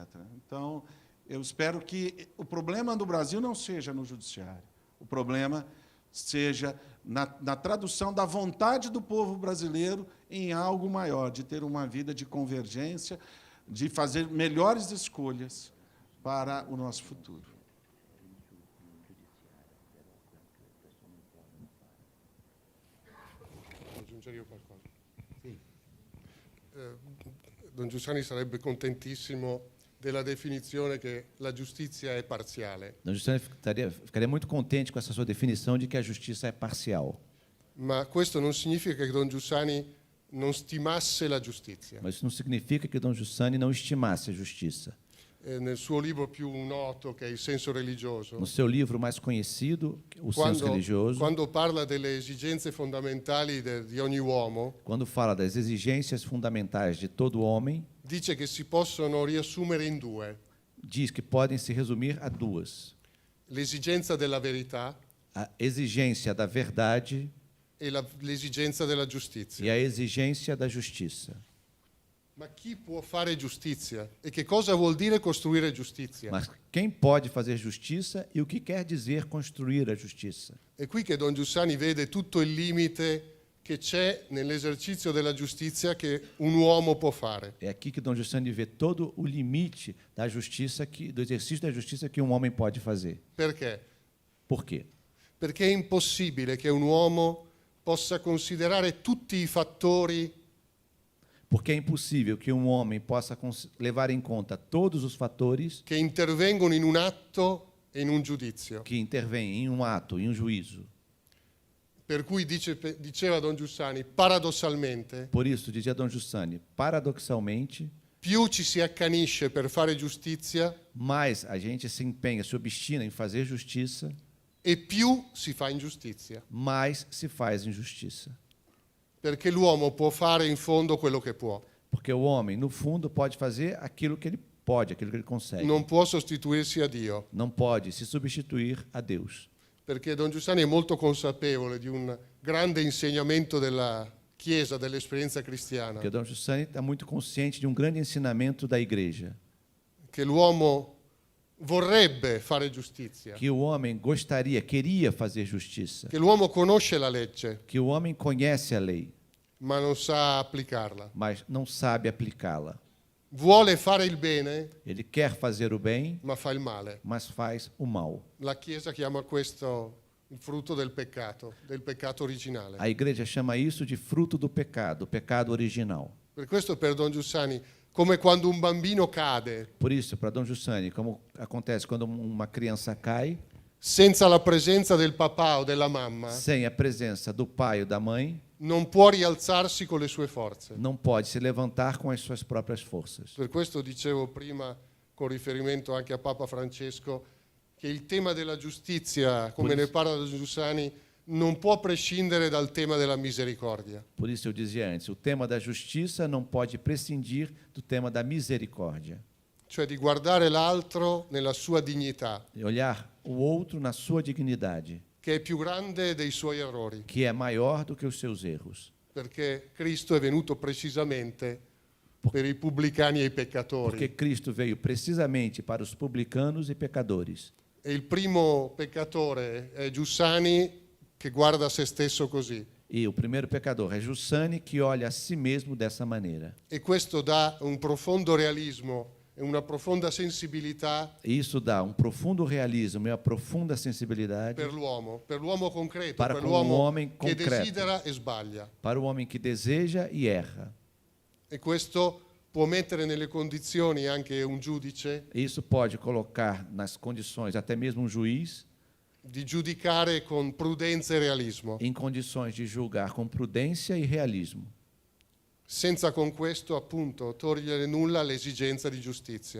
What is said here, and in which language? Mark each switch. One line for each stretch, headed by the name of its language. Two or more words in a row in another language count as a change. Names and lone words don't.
Portuguese: Então, eu espero que o problema do Brasil não seja no judiciário, o problema seja na tradução da vontade do povo brasileiro em algo maior, de ter uma vida de convergência, de fazer melhores escolhas para o nosso futuro.
Italian: Aggiungere io qualcosa? Sì. Don Giussani sarebbe contentissimo della definizione che la giustizia è parziale.
Portuguese: Don Giussani ficaria muito contente com essa sua definição de que a justiça é parcial.
Italian: Ma questo non significa che Don Giussani non stimasse la giustizia.
Portuguese: Mas isso não significa que Dom Giussani não estimasse a justiça.
Italian: Nel suo libro più noto, che è Il senso religioso,
Portuguese: No seu livro mais conhecido, O Senso Religioso,
Italian: quando parla delle esigenze fondamentali di ogni uomo,
Portuguese: quando fala das exigências fundamentais de todo homem,
Italian: dice che si possono riassumere in due:
Portuguese: diz que podem se resumir a duas:
Italian: l'esigenza della verità
Portuguese: a exigência da verdade
Italian: e l'esigenza della giustizia.
Portuguese: e a exigência da justiça.
Italian: Ma chi può fare giustizia? E che cosa vuol dire costruire giustizia?
Portuguese: Mas quem pode fazer justiça e o que quer dizer construir a justiça?
Italian: È qui che Don Giussani vede tutto il limite che c'è nell'esercizio della giustizia che un uomo può fare.
Portuguese: É aqui que Dom Giussani vê todo o limite da justiça, do exercício da justiça que um homem pode fazer.
Italian: Perché?
Portuguese: Por quê?
Italian: Perché è impossibile che un uomo possa considerare tutti i fattori
Portuguese: Porque é impossível que um homem possa levar em conta todos os fatores
Italian: che intervengono in un atto e in un giudizio.
Portuguese: que intervêm em um ato, em um juízo.
Italian: Per cui diceva Don Giussani, paradossalmente,
Portuguese: Por isso, dizia Dom Giussani, paradoxalmente,
Italian: più ci si accanisce per fare giustizia
Portuguese: mais a gente se empenha, se obstina em fazer justiça,
Italian: e più si fa ingiustizia.
Portuguese: mais se faz injustiça.
Italian: Perché l'uomo può fare in fondo quello che può.
Portuguese: Porque o homem, no fundo, pode fazer aquilo que ele pode, aquilo que ele consegue.
Italian: Non può sostituirsi a Dio.
Portuguese: Não pode se substituir a Deus.
Italian: Perché Don Giussani è molto consapevole di un grande insegnamento della Chiesa, dell'esperienza cristiana,
Portuguese: Porque Dom Giussani está muito consciente de um grande ensinamento da Igreja,
Italian: che l'uomo vorrebbe fare giustizia,
Portuguese: que o homem queria fazer justiça,
Italian: che l'uomo conosce la legge,
Portuguese: que o homem conhece a lei,
Italian: ma non sa applicarla.
Portuguese: mas não sabe aplicá-la.
Italian: vuole fare il bene,
Portuguese: Ele quer fazer o bem,
Italian: ma fa il male.
Portuguese: mas faz o mal.
Italian: La Chiesa chiama questo il frutto del peccato originale.
Portuguese: A igreja chama isso de fruto do pecado, o pecado original.
Italian: Per questo per Don Giussani, come quando un bambino cade
Portuguese: Por isso, para Dom Giussani, como acontece quando uma criança cai,
Italian: senza la presenza del papà o della mamma,
Portuguese: sem a presença do pai ou da mãe,
Italian: non può rialzarsi con le sue forze.
Portuguese: não pode se levantar com as suas próprias forças.
Italian: Per questo dicevo prima, con riferimento anche a Papa Francesco, che il tema della giustizia, come ne parla Don Giussani, non può prescindere dal tema della misericordia.
Portuguese: Por isso eu dizia antes, o tema da justiça não pode prescindir do tema da misericórdia.
Italian: Cioè di guardare l'altro nella sua dignità,
Portuguese: E olhar o outro na sua dignidade,
Italian: che è più grande dei suoi errori,
Portuguese: que é maior do que os seus erros.
Italian: perché Cristo è venuto precisamente per i pubblicani e i peccatori.
Portuguese: Porque Cristo veio precisamente para os publicanos e pecadores.
Italian: E il primo peccatore è Giussani, che guarda se stesso così.
Portuguese: E o primeiro pecador é Giussani, que olha a si mesmo dessa maneira.
Italian: E questo dà un profondo realismo e una profonda sensibilità
Portuguese: E isso dá um profundo realismo e uma profunda sensibilidade
Italian: per l'uomo concreto,
Portuguese: Para
Italian: per
Portuguese: com o
Italian: l'uomo
Portuguese: homem
Italian: che
Portuguese: concreto.
Italian: desidera e sbaglia.
Portuguese: para o homem que deseja e erra.
Italian: E questo può mettere nelle condizioni anche un giudice
Portuguese: E isso pode colocar nas condições, até mesmo um juiz,
Italian: di giudicare con prudenza e realismo.
Portuguese: em condições de julgar com prudência e realismo.
Italian: Senza con questo, appunto, togliere nulla all'esigenza di giustizia.